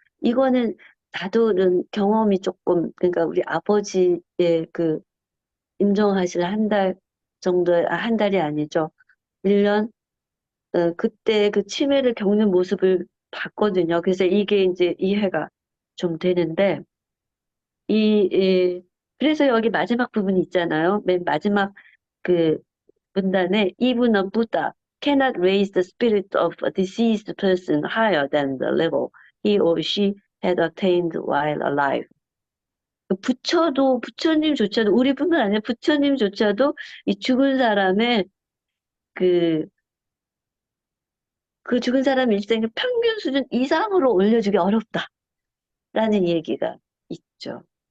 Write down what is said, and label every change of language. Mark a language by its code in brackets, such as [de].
[ko] 이거는 나도는 경험이 조금, 그러니까 우리 아버지의 그 임종하실 한 달 정도, 한 달이 아니죠. 1년, 그때 그 치매를 겪는 모습을 봤거든요. 그래서 이게 이제 이해가 좀 되는데, 그래서 여기 마지막 부분이 있잖아요. 맨 마지막 그 문단에 [en] even a Buddha cannot raise the spirit of a deceased person higher than the level he or she had attained while alive. [ko] 부처님조차도 우리뿐만 아니라 부처님조차도 이 죽은 사람의 그 죽은 사람 일생의 평균 수준 이상으로 올려주기 어렵다라는 얘기가 있죠.